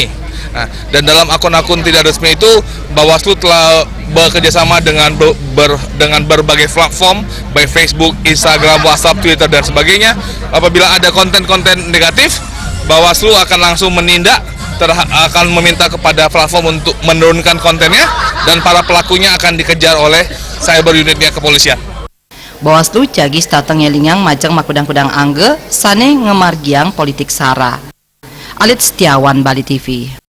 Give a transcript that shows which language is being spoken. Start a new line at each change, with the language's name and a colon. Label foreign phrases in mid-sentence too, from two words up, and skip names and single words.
Indonesian: Nah, dan dalam akun-akun tidak resmi itu Bawaslu telah bekerjasama dengan berbagai platform, baik Facebook, Instagram, WhatsApp, Twitter dan sebagainya. Apabila ada konten-konten negatif, Bawaslu akan langsung menindak, akan meminta kepada platform untuk menurunkan kontennya, dan para pelakunya akan dikejar oleh cyber unitnya kepolisian.
Balinese: Bawaslu jagi stateng ngelingang majang makudang-kudang angge sane ngemargiang politik sara.
Indonesian: Alit Setiawan, Bali TV.